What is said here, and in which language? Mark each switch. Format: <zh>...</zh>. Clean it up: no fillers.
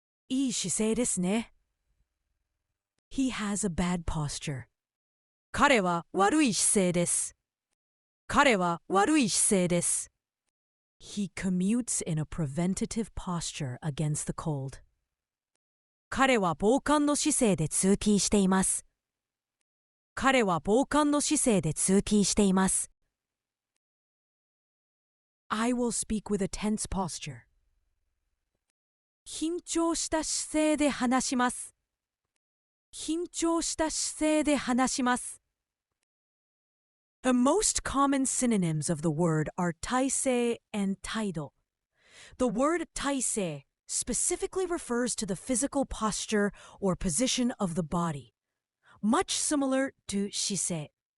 <ja>いい姿勢ですね。</ja> <en>He has a bad posture.</en> <ja>彼は悪い姿勢です。彼は悪い姿勢です。</ja> <en>He commutes in a preventative posture against the cold.</en> <ja>彼は防寒の姿勢で通勤しています。彼は防寒の姿勢で通勤しています。</ja> <en>I will speak with a tense posture.</en> <ja>緊張した姿勢で話します。緊張した姿勢で話します。</ja> <en>The most common synonyms of the word are taisei and taido. The word taisei specifically refers to the physical posture or position of the body, much similar to shisei.</en>